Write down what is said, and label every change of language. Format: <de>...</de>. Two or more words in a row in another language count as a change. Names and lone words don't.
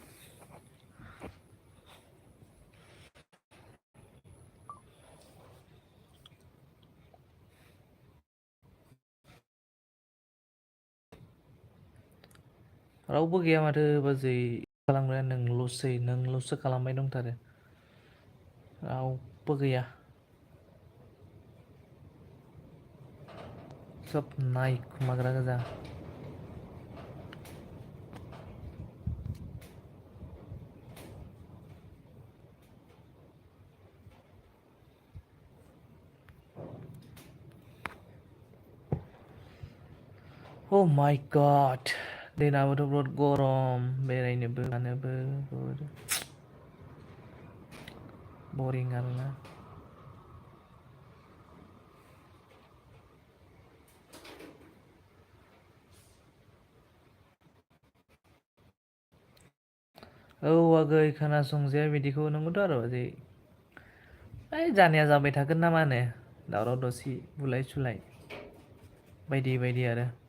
<brx>रावबो गैया माथो बाजै खालामग्राया नोंल'सो खालामबाय दंथारो रावबो गैया सब नायखोमाग्रा गोजा</brx> <en>Oh my god</en> <brx>दिनाबोथ' बिराद गरम बेरायनोबो मानोबो बरिं आरोना औ आगै खोनासंजाया बिदिखौ नंगौथ' आरो बाजै ओइ जानाया जाबाय थागोन ना मा होनो दावराव दावसि बुलाय सुलाय बायदि बायदि आरो</brx>